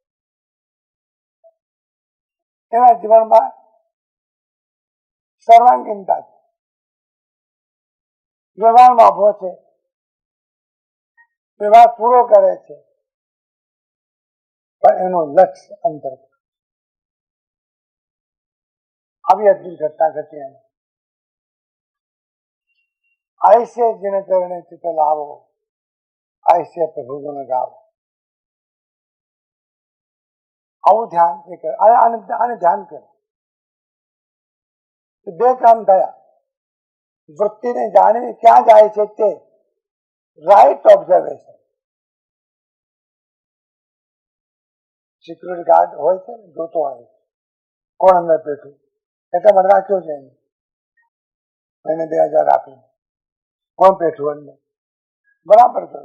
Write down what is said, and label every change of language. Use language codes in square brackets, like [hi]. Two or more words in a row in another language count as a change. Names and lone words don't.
[gu] એના જીવનમાં સર્વાંગીનતા છે, વ્યવહારમાં ઉભો છે, વ્યવહાર પૂરો કરે છે, પણ એનું લક્ષ્ય અંતર. આવી અદભુત ઘટના ઘટી. [hi] એને ऐसे जिन चरणे चित लावो, ऐसे प्रभु गुण गावो. [gu] આવું ધ્યાન આને ધ્યાન કરો. બે કામ થયા. વૃત્તિને જાણવી ક્યાં જાય છે તે [en] right observation. security guard [gu] હોય છે ને, જોતો હોય કોણ અંદર બેઠું, એટલે મને રાખ્યો છે એને 2000 આપી, કોણ બેઠું અંદર બરાબર કરો.